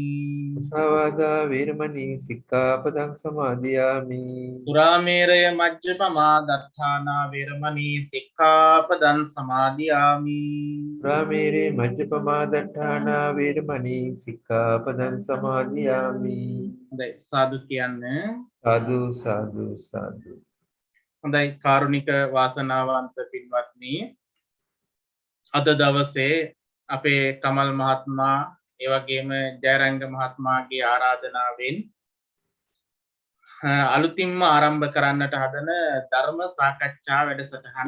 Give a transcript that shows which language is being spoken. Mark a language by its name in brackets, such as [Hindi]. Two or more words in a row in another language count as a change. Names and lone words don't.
[Pali] Musavada veramani sikkhapadang samadhiyami. සුරාමේරය මජ්ජපමා දත්තානා වේරමණී සික්ඛාපදං සමාදියාමි. Ramere majjapamadatthana veramani sikkhapadang samadhiyami. [Sinhala] හොඳයි සාදු කියන්න. [Pali] Sadhu sadhu sadhu. [Sinhala] හොඳයි කාරුණික වාසනාවන්ත පින්වත්නි, අද දවසේ අපේ කමල් මහත්මයා ඒ වගේම ජයරංග මහත්මයාගේ ආරාධනාවෙන් අලුතින්ම ආරම්භ කරන්නට හදන ධර්ම සාකච්ඡා වැඩසටහන.